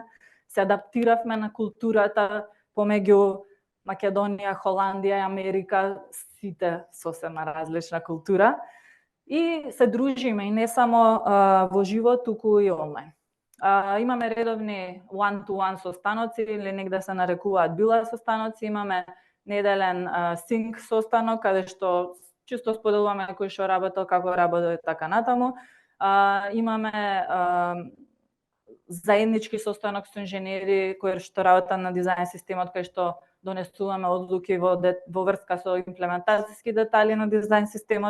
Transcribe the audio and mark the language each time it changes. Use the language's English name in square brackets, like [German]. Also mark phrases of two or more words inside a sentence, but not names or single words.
[Macedonian] Се адаптиравме на културата помеѓу Македонија, Холандија и Америка, сите сосема различна култура. И се дружиме и не само во живо, туку и онлайн. Имаме редовни one-to-one состаноци или негде се нарекуваат била состаноци. Имаме неделен синк состанок, каде што чисто споделуваме кој што работел, како работел и така натаму. Имаме заеднички состанок со инженери кои што работат на дизајн системот, кој што донесуваме одлуки во врска со имплементацијски детали на дизајн системот.